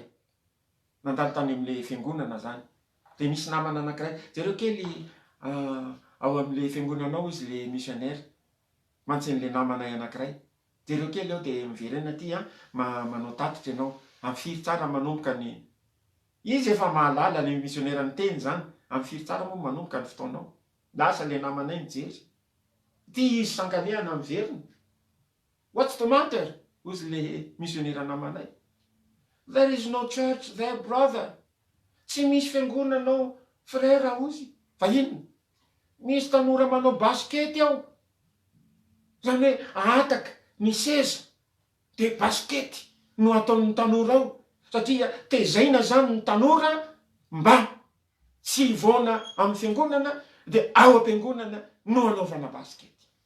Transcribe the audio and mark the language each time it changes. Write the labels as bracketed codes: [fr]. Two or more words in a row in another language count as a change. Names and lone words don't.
[mg] Nandalo tany amin'ilay fiangonana zany. Dia misy namana anankiray, jereo kely ao amin'ilay fiangonanao izy le missionnaire, mantsin'ilay namanay anankiray. Jereo kely ao dia miverena aty manao tatitra ianao, amfiry tsara manomboka ny... Izy efa mahalala le missionnaire ny teny zany, amfiry tsara moa manomboka ny fotoanao. Lasa le namanay mijery. Ty izy sanganehana miverina. [en] What's the matter? [mg] Ozy le missionnaire namanay. [en] There is no church there, brother. [mg] Tsy misy fiangonanao, frère ozy. Fa inona? Misy tanora manao baskety ao. Zany hoe ataka ny seza dia baskety no ataon'ny tanora ao. Satria tezaina zany ny tanora mba tsy ivona amin'ny fiangonana dia ao am-piangonana no anaovana baskety.